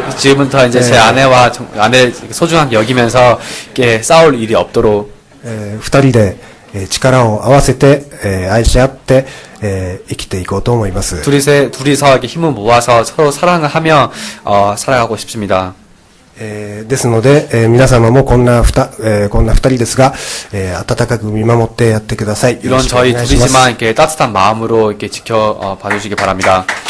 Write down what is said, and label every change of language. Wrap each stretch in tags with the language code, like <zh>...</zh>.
<ko>지금부터 이제 제 아내와 아내 소중하게 여기면서 이렇게 싸울 일이 없도록</ko> <ja>二人で力を合わせて、愛し合って、生きていこうと思います。</ja> <ko>둘이서 이렇게 힘을 모아서 서로 사랑을 하며 살아가고 싶습니다.</ko> <ja>ですので、皆様もこんな二人ですが、温かく見守ってやってください。</ja> <ko>이런 저희 둘이지만 이렇게 따뜻한 마음으로 이렇게 봐주시기 바랍니다.</ko>